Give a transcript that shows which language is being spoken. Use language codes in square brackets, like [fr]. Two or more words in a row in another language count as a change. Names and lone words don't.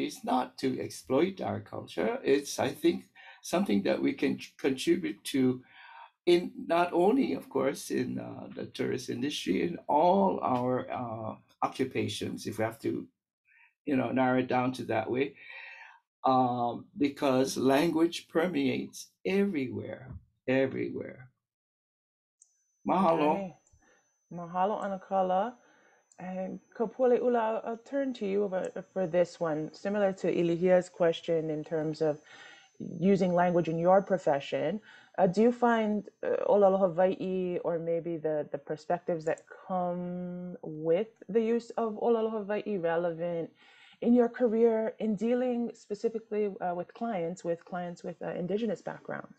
[en] It's not to exploit our culture. It's, I think, something that we can contribute to, in not only, of course, in the tourist industry, in all our occupations, if we have to, narrow it down to that way, because language permeates everywhere. Mahalo. Okay. [haw] Mahalo, Anakala. [en] And Kapualei Ula, I'll turn to you for this one. Similar to Ilihia's question in terms of using language in your profession, do you find [haw] ʻōlelo Hawaiʻi, [en] or maybe the perspectives that come with the use of [haw] ʻōlelo Hawaiʻi, [en] relevant in your career in dealing specifically with clients with Indigenous backgrounds?